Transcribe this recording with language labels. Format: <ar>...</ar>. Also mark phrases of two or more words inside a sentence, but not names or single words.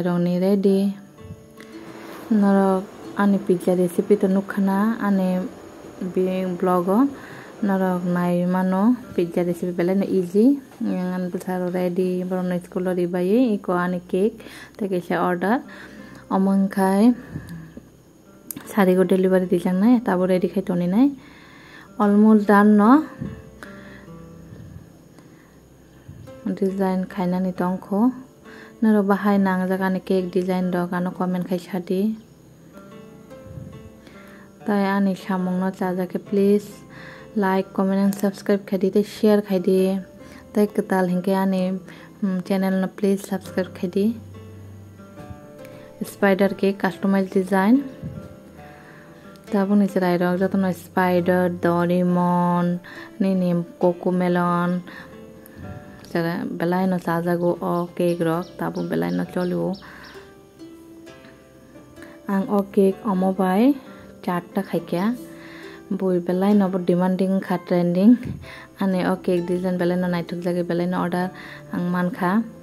<trk>rong ni ready noro ani</trk> <en>pizza recipe</en> <trk>to nukhana ani blog noro nai mano</trk> <en>pizza recipe</en> <trk>bela no easy yang an busaro ready bono school ri baye iko ani cake take sha order among khai sari go delivery dijang nai tabo ready khai toni nai</trk> <en>almost done</en> <trk>no design khaina ni tongkho naro bahai nang jaga ni</trk> <en>cake design</en> <trk>do kano comment khai sadi tai ani samong no chaja ke</trk> <en>please like comment and subscribe</en> <trk>khadi te share khadi tai katal hingke ani channel no</trk> <en>please subscribe</en> <trk>khadi</trk> <en>spider cake customized design</en> <trk>tabun israi rok jotono spider doraemon ni cocomelon jara belai no sajago o cake rok tabu belai no cholu ang o cake omo bai chatta khaikya boi belai no demanding kha trending ane o</trk> <en>cake design</en> <trk>belai no naituk jage belai no order ang mankha</trk>